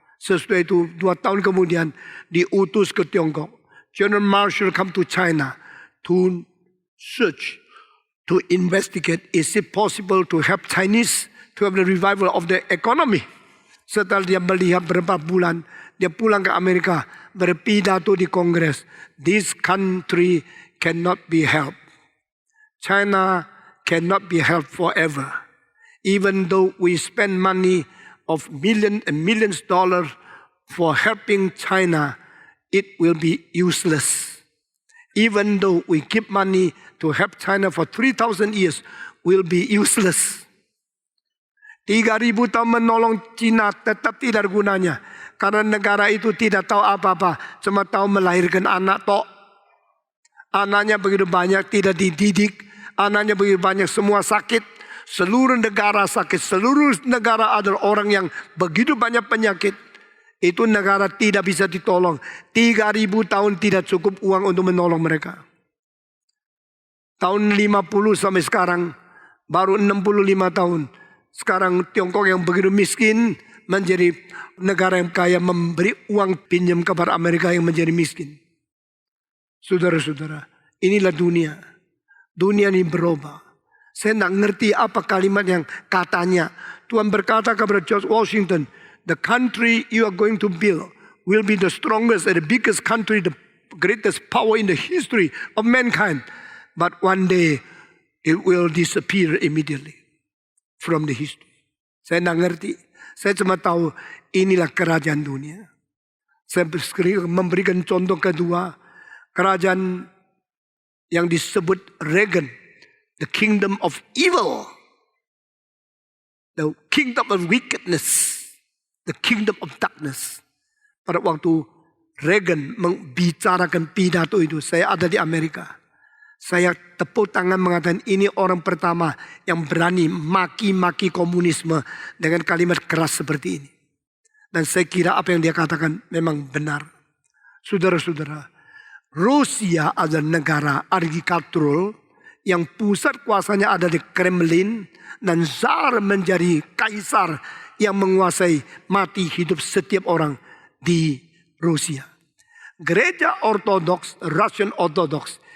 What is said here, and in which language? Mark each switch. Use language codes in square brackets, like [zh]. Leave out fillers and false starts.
[id] Sesudah itu 2 tahun kemudian diutus ke Tiongkok. [en] General Marshall come to China to search, to investigate, is it possible to help Chinese to have the revival of the economy. [id] Setelah dia melihat beberapa bulan, dia pulang ke Amerika, berpidato di Kongres. [en] This country cannot be helped. China cannot be helped forever. Even though we spend money of millions and millions dollars for helping China, it will be useless. Even though we give money to help China for 3,000 years, will be useless. [id] 3,000 tahun menolong China tetap tidak ada gunanya. Karena negara itu tidak tahu apa-apa. Cuma tahu melahirkan anak tok. Anaknya begitu banyak tidak dididik. Anaknya begitu banyak semua sakit. Seluruh negara sakit. Seluruh negara adalah orang yang begitu banyak penyakit. Itu negara tidak bisa ditolong. 3,000 tahun tidak cukup uang untuk menolong mereka. Tahun 50 sampai sekarang baru 65 tahun. Sekarang Tiongkok yang begitu miskin menjadi negara yang kaya, memberi uang pinjam kepada Amerika yang menjadi miskin. Saudara-saudara, inilah dunia. Dunia ini berubah. Saya tidak ngerti apa kalimat yang katanya. Tuhan berkata kepada George Washington, [en] the country you are going to build will be the strongest and the biggest country, the greatest power in the history of mankind. But one day it will disappear immediately from the history. [id] Saya tidak ngerti. Saya cuma tahu inilah kerajaan dunia. Saya memberikan contoh kedua. Kerajaan yang disebut Reagan. [en] The kingdom of evil. The kingdom of wickedness. The kingdom of darkness. [id] Pada waktu Reagan membicarakan pidato itu, saya ada di Amerika. Saya tepuk tangan mengatakan ini orang pertama yang berani maki-maki komunisme dengan kalimat keras seperti ini. Dan saya kira apa yang dia katakan memang benar. Saudara-saudara, Rusia adalah negara architectural yang pusat kuasanya ada di Kremlin dan Tsar menjadi kaisar yang menguasai mati hidup setiap orang di Rusia. Gereja Ortodoks, Russian Orthodox,